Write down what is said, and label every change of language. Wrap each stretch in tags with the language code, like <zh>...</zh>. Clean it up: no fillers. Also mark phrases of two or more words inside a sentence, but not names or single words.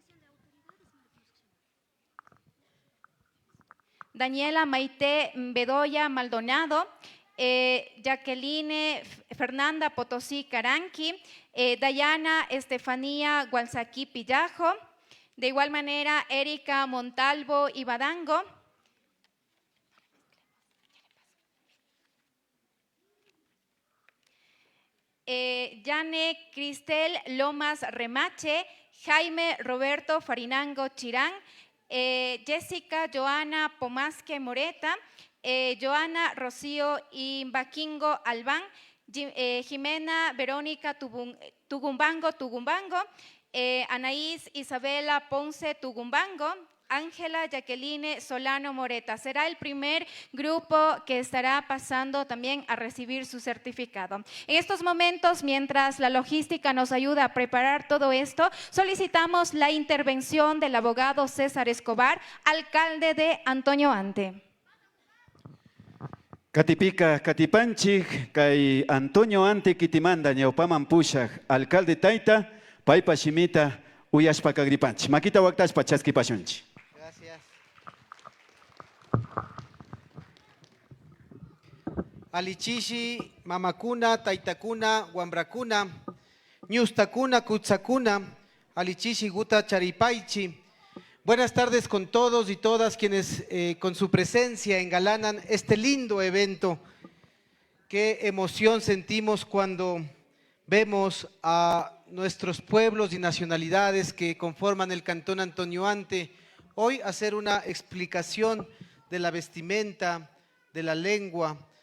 <es>Daniela Maite Bedoya Maldonado, Jacqueline Fernanda Potosí Caranqui, Dayana Estefanía Gualzaquí Pillajo, de igual manera, Erika Montalvo Ibadango. Yane Cristel Lomas Remache, Jaime Roberto Farinango Chirán, Jessica Joana Pomasque Moreta, Joana Rocío Imbaquingo Albán, Jimena Verónica Tugumbango, Anaís Isabela Ponce Tugumbango, Ángela Jacqueline Solano Moreta. Será el primer grupo que estará pasando también a recibir su certificado. En estos momentos, mientras la logística nos ayuda a preparar todo esto, solicitamos la intervención del abogado César Escobar, alcalde de Antonio Ante.</es> <qu>Katipika Katipanchik, Kay Antonio Ante Kitimanda, Ñaupaman Pushak, alcalde Taita, Paipa Shimita, Uyashpa Kagripanchi. Makita Waktash Pachaski Pashunchi.</qu> <es>Gracias.</es> <qu>Alichishi, Mamakuna, Taitakuna, Wambrakuna, Ñustakuna, Kutsakuna, Alichishi, Guta, Charipaichi.</qu> <es>Buenas tardes con todos y todas quienes con su presencia engalanan este lindo evento. Qué emoción sentimos cuando vemos a nuestros pueblos y nacionalidades que conforman el Cantón Antonio Ante hoy hacer una explicación de la vestimenta, de la lengua.</es>